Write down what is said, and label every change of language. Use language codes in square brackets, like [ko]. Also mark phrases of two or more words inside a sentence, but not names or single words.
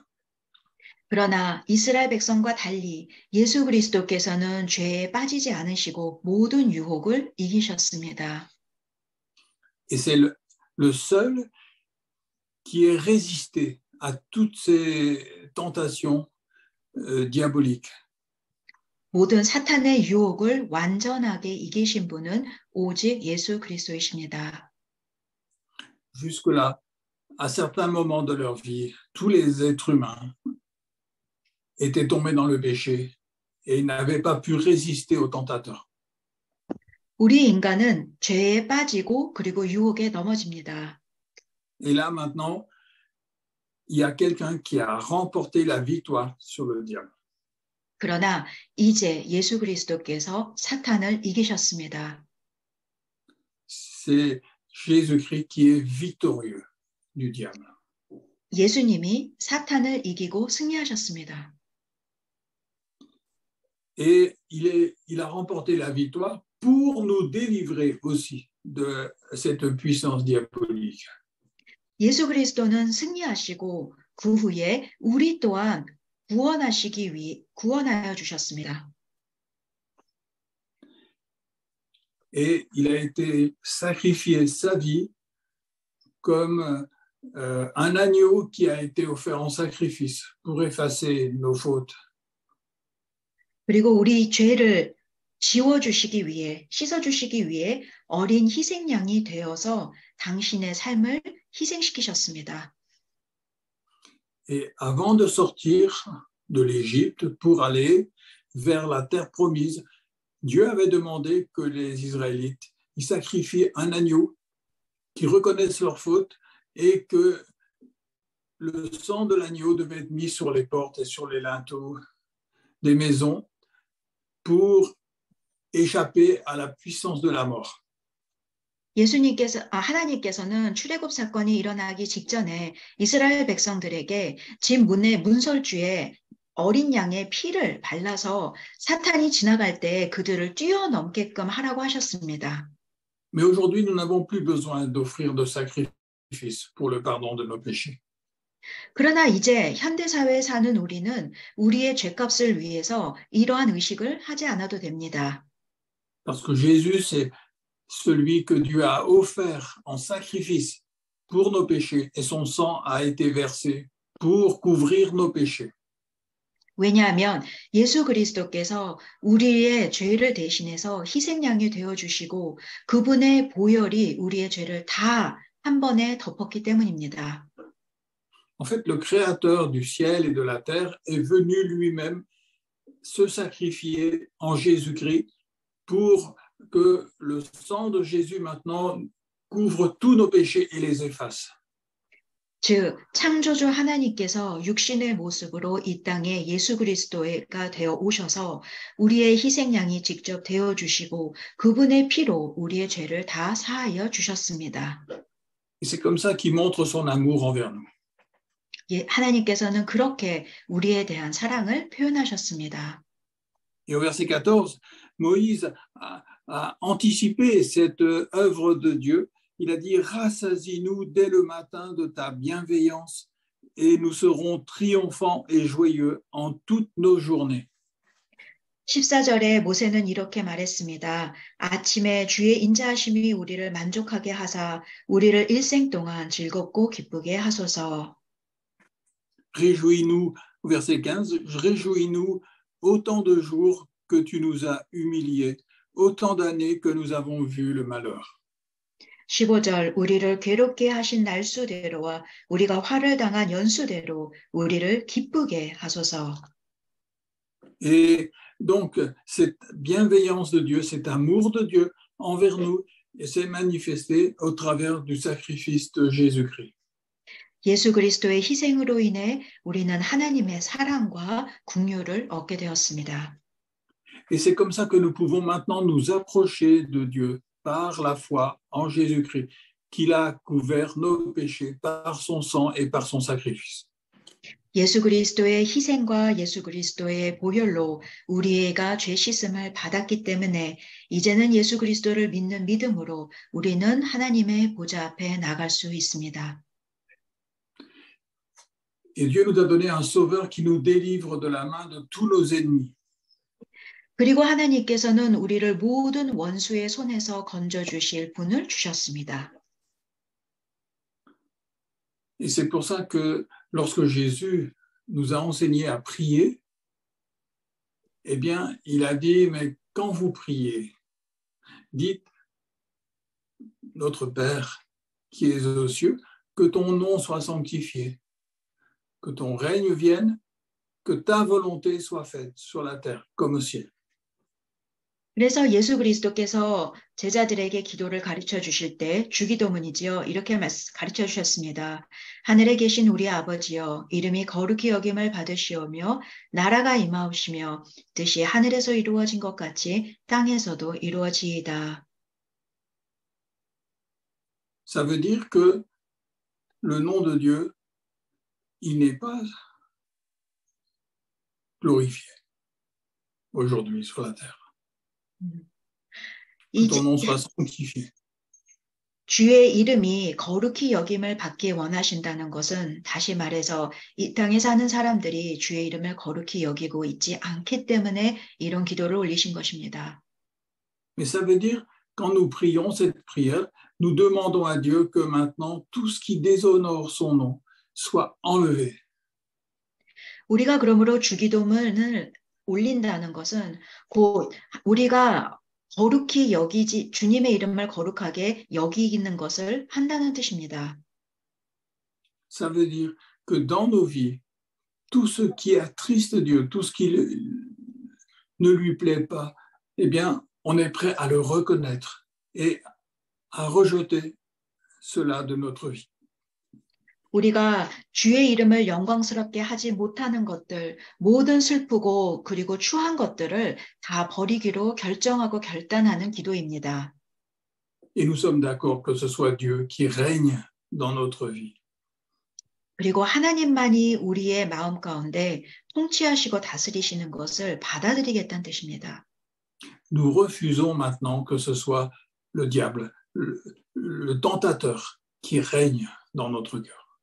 [ko] 그러나 이스라엘 백성과 달리 예수 그리스도께서는 죄에 빠지지 않으시고 모든 유혹을 이기셨습니다. [fr] Et c'est le seul qui est résisté à toutes ces tentations diaboliques. [ko] 모든 사탄의 유혹을 완전하게 이기신 분은 오직 예수 그리스도이십니다. [fr] Jusque-là, à certains moments de leur vie, tous les êtres humains étaient tombés dans le péché et ils n'avaient pas pu résister aux tentateurs. [ko] 우리 인간은 죄에 빠지고 그리고 유혹에 넘어집니다. [fr] Et là, maintenant, il y a quelqu'un qui a remporté la victoire sur le diable. [ko] 그러나 이제 예수 그리스도께서 사탄을 이기셨습니다. [fr] C'est Jésus-Christ qui est victorieux du diable. [ko] 예수님이 사탄을 이기고 승리하셨습니다. [fr] Et il a remporté la victoire pour nous délivrer aussi de cette puissance diabolique. [ko] 예수 그리스도는 승리하시고 그 후에 우리 또한 구원하여 주셨습니다. [fr] Et il a été sacrifié sa vie comme un agneau qui a été offert en sacrifice pour effacer nos fautes. [ko] 그리고 우리 죄를 지워주시기 위해, 씻어주시기 위해 어린 희생양이 되어서 당신의 삶을 희생시키셨습니다. [fr] Et avant de sortir de l'Égypte pour aller vers la terre promise, Dieu avait demandé que les Israélites y sacrifient un agneau, qui reconnaissent leurs fautes et que le sang de l'agneau devait être mis sur les portes et sur les linteaux des maisons pour échapper à la puissance de la mort. [ko] 하나님께서는 출애굽 사건이 일어나기 직전에 이스라엘 백성들에게 집 문의 문설주에 어린 양의 피를 발라서 사탄이 지나갈 때 그들을 뛰어넘게끔 하라고 하셨습니다. [fr] Mais aujourd'hui, nous n'avons plus besoin d'offrir de sacrifices pour le pardon de nos péchés. [ko] 그러나 이제 현대사회에 사는 우리는 우리의 죄값을 위해서 이러한 의식을 하지 않아도 됩니다. [fr] Parce que Jésus, c'est celui que Dieu a offert en sacrifice pour nos péchés et son sang a été versé pour couvrir nos péchés. [ko] 왜냐하면 예수 그리스도께서 우리의 죄를 대신해서 희생양이 되어주시고 그분의 보혈이 우리의 죄를 다 한 번에 덮었기 때문입니다. [fr] En fait, le Créateur du ciel et de la terre est venu lui-même se sacrifier en Jésus-Christ pour que le sang de Jésus maintenant couvre tous nos péchés et les efface. [ko] 즉 창조주 하나님께서 육신의 모습으로 이 땅에 예수 그리스도가 되어 오셔서 우리의 희생양이 직접 되어 주시고 그분의 피로 우리의 죄를 다 사하여 주셨습니다. [fr] Et c'est comme ça qu'il montre son amour envers nous. [ko] 하나님께서는 그렇게 우리에 대한 사랑을 표현하셨습니다. [fr] Et au verset 14, Moïse a anticipé cette œuvre de Dieu. Il a dit, rassasie-nous dès le matin de ta bienveillance et nous serons triomphants et joyeux en toutes nos journées. [ko] 14절에 모세는 이렇게 말했습니다. 아침에 주의 인자하심이 우리를 만족하게 하사 우리를 일생 동안 즐겁고 기쁘게 하소서. [fr] Réjouis-nous, verset 15, réjouis-nous autant de jours que tu nous as humiliés, autant d'années que nous avons vu le malheur. [ko] 15절 우리를 괴롭게 하신 날수대로와 우리가 화를 당한 연수대로 우리를 기쁘게 하소서. [fr] Et donc, cette bienveillance de Dieu, cet amour de Dieu envers nous, s'est manifesté au travers du sacrifice de Jésus-Christ. [ko] 예수 그리스도의 희생으로 인해 우리는 하나님의 사랑과 긍휼을 얻게 되었습니다. [fr] Et c'est comme ça que nous pouvons maintenant nous approcher de Dieu par la foi en Jésus-Christ, qu'il a couvert nos péchés par son sang et par son sacrifice. [ko] 예수 그리스도의 희생과 예수 그리스도의 보혈로 우리가 죄 씻음을 받았기 때문에 이제는 예수 그리스도를 믿는 믿음으로 우리는 하나님의 보좌 앞에 나갈 수 있습니다. [fr] Et Dieu nous a donné un sauveur qui nous délivre de la main de tous nos ennemis. [ko] 그리고 하나님께서는 우리를 모든 원수의 손에서 건져주실 분을 주셨습니다. [fr] Et c'est pour ça que lorsque Jésus nous a enseigné à prier, eh bien, il a dit, mais quand vous priez, dites, notre Père qui es aux cieux, que ton nom soit sanctifié, que ton règne vienne, que ta volonté soit faite sur la terre comme au ciel. [ko] 그래서 예수 그리스도께서 제자들에게 기도를 가르쳐 주실 때 주기도문이지요. 이렇게 가르쳐 주셨습니다. 하늘에 계신 우리 아버지여, 이름이 거룩히 여김을 받으시오며 나라가 임하옵시며 뜻이 하늘에서 이루어진 것 같이 땅에서도 이루어지이다. [fr] Ça veut dire que le nom de Dieu, il n'est pas glorifié aujourd'hui sur la terre. Que ton nom soit sanctifié. [ko] 주의 이름이 거룩히 여김을 받기 원하신다는 것은 다시 말해서 이 땅에 사는 사람들이 주의 이름을 거룩히 여기고 있지 않기 때문에 이런 기도를 올리신 것입니다. [fr] Mais ça veut dire, quand nous prions cette prière, nous demandons à Dieu que maintenant tout ce qui déshonore son nom soit enlevé. [ko] 우리가 그러므로 주기도문을 올린다는 것은 곧 우리가 거룩히 여기지 주님의 이름을 거룩하게 여기는 것을 한다는 뜻입니다. [fr] Ça veut dire que dans nos vies, tout ce qui attriste Dieu, tout ce qui ne lui plaît pas, eh bien, on est prêt à le reconnaître et à rejeter cela de notre vie. [ko] 우리가 주의 이름을 영광스럽게 하지 못하는 것들, 모든 슬프고 그리고 추한 것들을 다 버리기로 결정하고 결단하는 기도입니다. [fr] Et nous sommes d'accord que ce soit Dieu qui règne dans notre vie. [ko] 그리고 하나님만이 우리의 마음 가운데 통치하시고 다스리시는 것을 받아들이겠다는 뜻입니다. [fr] Nous refusons maintenant que ce soit le diable, le tentateur qui règne dans notre cœur.